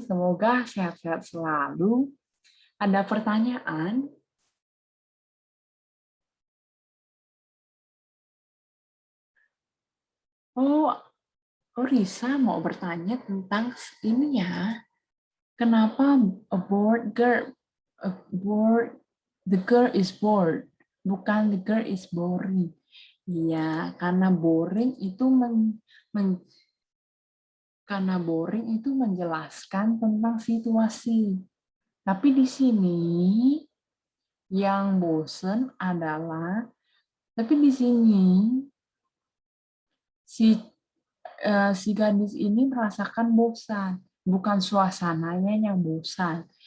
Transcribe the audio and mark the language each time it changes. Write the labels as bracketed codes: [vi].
[id] Semoga sehat-sehat selalu. Ada pertanyaan? Oh, Risa mau bertanya tentang ini ya. Kenapa [en] a bored girl? A bored, the girl is bored. [id] Bukan [en] the girl is boring. [id] Iya, karena boring itu karena boring itu menjelaskan tentang situasi. Tapi di sini yang bosen adalah, tapi di sini si gadis ini merasakan bosan, bukan suasananya yang bosan.